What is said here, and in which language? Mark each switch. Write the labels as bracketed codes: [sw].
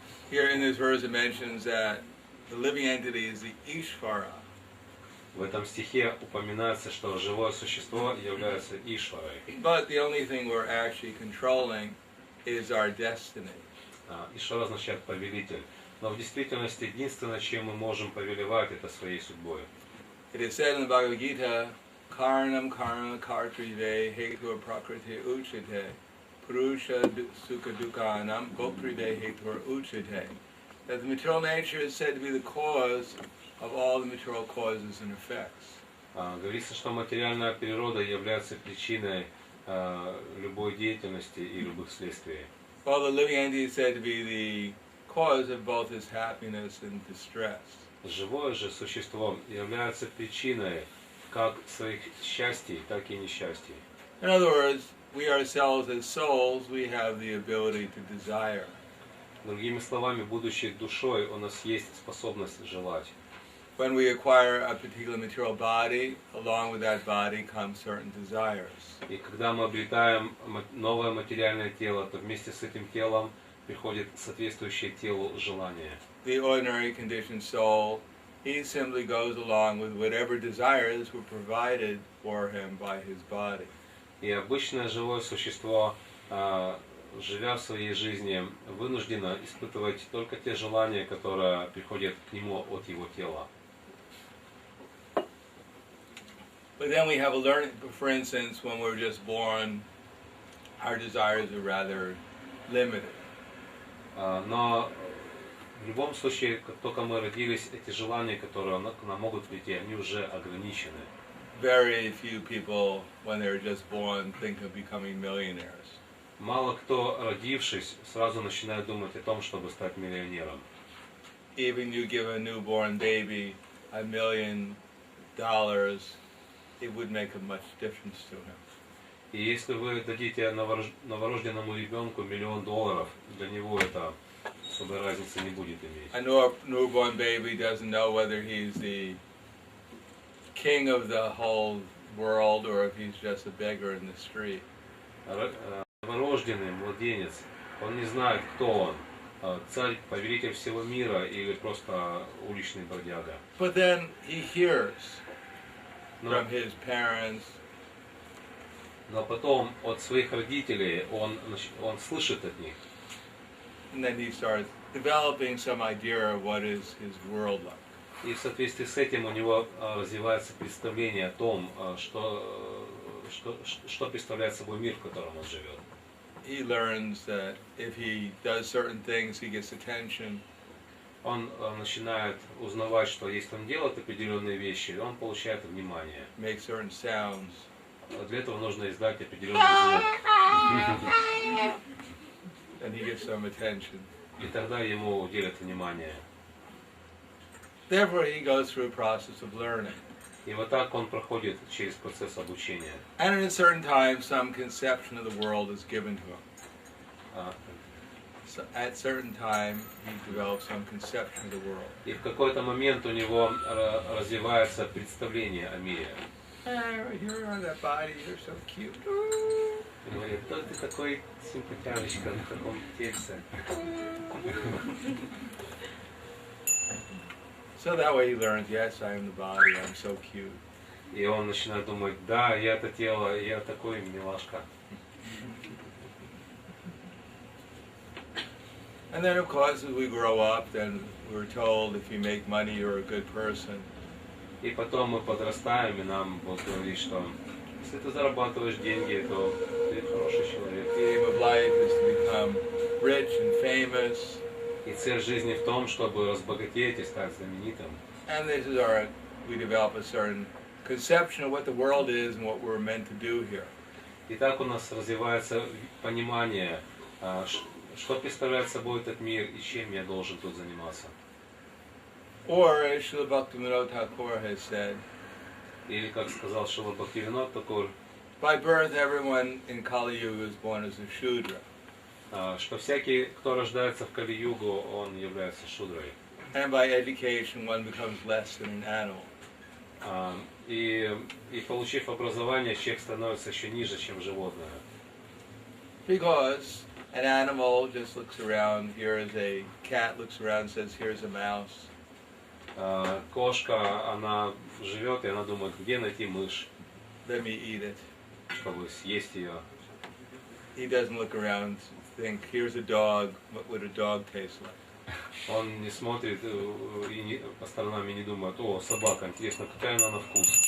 [en] Here in this verse it mentions that the living entity is the Ishvara. [ru] В этом стихе упоминается, что живое существо является Ишварой. [en] But the only thing we're actually controlling is our destiny. [ru] Ишвара означает повелитель. Но в действительности единственное, чем мы можем повелевать, это своей судьбой. [en] It is said in the Bhagavad Gita, [sa] Karanam karma kartrive hetur prakriti uchite purusha sukha dukhanam goprive hetur uchite. [en] That the material nature is said to be the cause of all the material causes and effects. [ru] Говорится, что материальная природа является причиной любой деятельности и любых следствий. [en] While the living entity is said to be the cause of both his happiness and distress. [ru] Живое же существо является причиной как своих счастий, так и несчастий. [en] In other words, we ourselves as souls, we have the ability to desire. [ru] Другими словами, будучи душой, у нас есть способность желать. [en] When we acquire a particular material body, along with that body come certain desires. [ru] И когда мы обретаем новое материальное тело, то вместе с этим телом приходит соответствующее телу желание. [en] The ordinary conditioned soul, he simply goes along with whatever desires were provided for him by his body. [ru] И обычное живое существо, живя в своей жизни, вынуждено испытывать только те желания, которые приходят к нему от его тела. [en] But then we have a learning, for instance, when we're just born, our desires are rather limited. [ru] Но в любом случае, как только мы родились, эти желания, которые к нам могут прийти, они уже ограничены. [en] Very few people, when they're just born, think of becoming millionaires. [ru] Мало кто, родившись, сразу начинает думать о том, чтобы стать миллионером. [en] Even you give a newborn baby $1 million, it would make a much difference to him. [ru] И если вы дадите новорожденному ребенку $1 миллион, для него это особой разницы не будет иметь. [en] A newborn baby doesn't know whether he's the king of the whole world or if he's just a beggar in the street. [ru] Новорожденный младенец, он не знает, кто он, царь, повелитель всего мира или просто уличный бродяга. [en] But then he hears from his parents. [ru] Но потом от своих родителей он слышит от них. [en] And then he starts developing some idea of what is his world like. [ru] И в соответствии с этим у него развивается представление о том, что представляет собой мир, в котором он живет. [en] He learns that if he does certain things, he gets attention. [ru] Он начинает узнавать, что если он делает определенные вещи, он получает внимание. [en] Make certain sounds. [ru] Для этого нужно издать определенный звук. [en] And he gets some attention. [ru] И тогда ему уделят внимание. [en] Therefore, he goes through a process of learning. [ru] И вот так он проходит через процесс обучения. [en] And at a certain time, some conception of the world is given to him. So at certain time, he develops some conception of the world. [ru] И в какой-то момент у него развивается представление о мире. [en] Here on that body, you're so cute. [ru] И говорит, кто ты такой симпатяночка на таком тельце? [en] So that way he learns, yes, I am the body, I'm so cute. [ru] И он начинает думать, да, я это тело, я такой милашка. [en] And then, of course, as we grow up, then we're told if you make money, you're a good person. [ru] И потом мы подрастаем, и нам Бог говорит, что если ты зарабатываешь деньги, то ты хороший человек. [en] The aim of life is to become rich and famous. [ru] И цель жизни в том, чтобы разбогатеть и стать знаменитым. [en] And this is we develop a certain conception of what the world is and what we're meant to do here. [ru] И так у нас развивается понимание, что представляет собой этот мир и чем я должен тут заниматься. [en] Or, as Srila Bhaktivinoda has said, [ru] или как сказал Шрила Бхактивинода Тхакур, [en] by birth everyone in Kali Yuga is born as a Shudra. [ru] Что всякий, кто рождается в Кали-югу, он является шудрой. [en] And by education one becomes less than an animal. [ru] И получив образование, человек становится еще ниже, чем животное. [en] Because An animal just looks around. Here is a cat looks around and says, "Here's a mouse." [ru] Кошка, она живет, и она думает, где найти мышь, [en] Let me eat it. [ru] чтобы съесть ее. [en] He doesn't look around and think, "Here's a dog. What would a dog taste like?" [ru] Он не смотрит и по сторонам и не думает, о, собака, интересно, какая она на вкус.